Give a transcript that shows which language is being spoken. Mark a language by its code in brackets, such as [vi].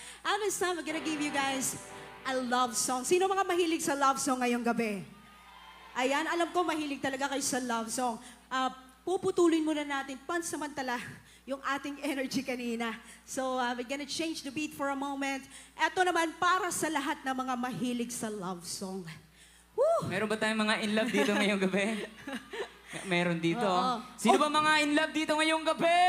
[en] And this time, I'm gonna give you guys a love song. [tl] Sino mga mahilig sa love song ngayong gabi? Ayan, alam ko mahilig talaga kayo sa love song. Puputulin muna natin pansamantala yung ating energy kanina. [en] So, we're gonna change the beat for a moment. [tl] Ito naman para sa lahat ng mga mahilig sa love song. Woo! Meron ba tayong mga in love dito ngayong gabi? Meron dito. Oo. Sino ba mga in love dito ngayong gabi?